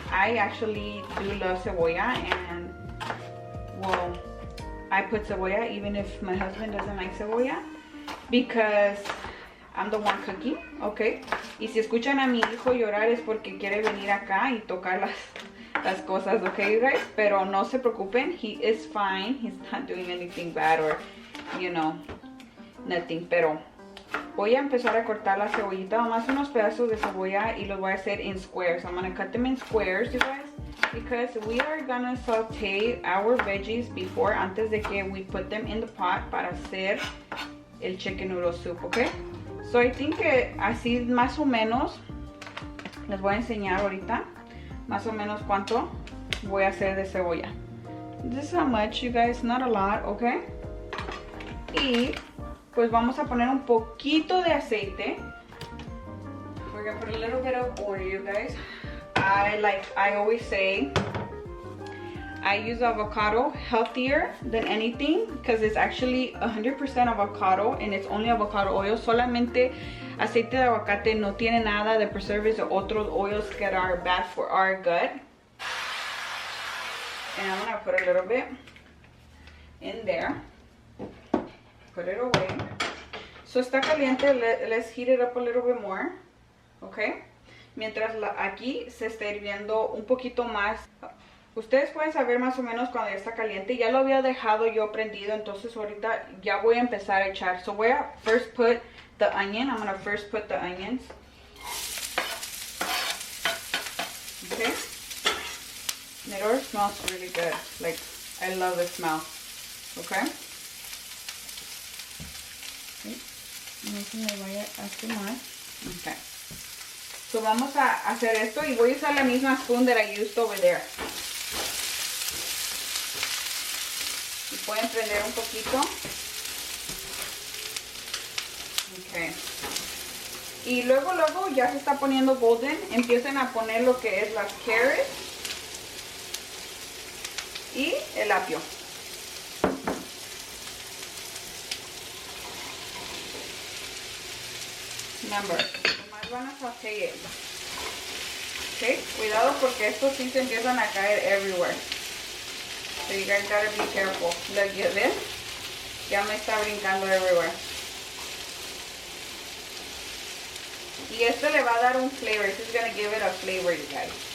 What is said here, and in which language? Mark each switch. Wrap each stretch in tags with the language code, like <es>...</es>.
<en>I actually do love cebolla, and well, I put cebolla even if my husband doesn't like cebolla because I'm the one cooking, okay?</en> <es>Y si escuchan a mi hijo llorar es porque quiere venir acá y tocar las cosas,</es> <en>okay you guys?</en> <es>Pero no se preocupen,</es> <en>he is fine. He's not doing anything bad or, you know, nothing.</en> <es>Pero voy a empezar a cortar la cebollita, nomás unos pedazos de cebolla, y los voy a hacer</es> <en>in squares. I'm gonna cut them in squares, you guys, because we are gonna saute our veggies before,</en> <es>antes de que</es> <en>we put them in the pot</en> <es>para hacer el chicken noodle soup, ¿ok?</es> <en>So I think</en> <es>que así más o menos les voy a enseñar ahorita más o menos cuánto voy a hacer de cebolla.</es> <en>This is how much, you guys, not a lot, ¿ok?</en> <es>Y pues vamos a poner un poquito de aceite.</es> <en>We're gonna put a little bit of oil, you guys. I always say, I use avocado healthier than anything because it's actually 100% avocado and it's only avocado oil.</en> <es>Solamente aceite de aguacate, no tiene nada de</es> <en>preservatives or</en> <es>otros</es> <en>oils that are bad for our gut. And I'm gonna put a little bit in there. Put it away. So</en> <es>está caliente,</es> <en>let's heat it up a little bit more. Okay.</en> <es>Mientras aquí se está hirviendo un poquito más. Ustedes pueden saber más o menos cuando ya está caliente. Ya lo había dejado yo prendido, entonces ahorita ya voy a empezar a echar.</es> <en>So</en> <es>voy a</es> <en>first put the onion. I'm gonna first put the onions. Okay. It already smells really good. Like, I love the smell. Okay.</en> <es>No se me vaya a quemar. Okay. So vamos a hacer esto y voy a usar la misma spoon</es> <en>that I used over there.</en> <es>Y pueden prender un poquito. Okay. Y luego ya se está poniendo golden. Empiecen a poner lo que es las carrots y el apio. Remember, nomás van a sautear. Ok, cuidado porque estos sí se empiezan a caer everywhere.</es> <en>So you guys gotta be careful. Look, ¿ven?</en> <es>Ya me está brincando</es> <en>everywhere.</en> <es>Y este le va a dar un flavor.</es> <en>This is gonna give it a flavor, you guys.</en>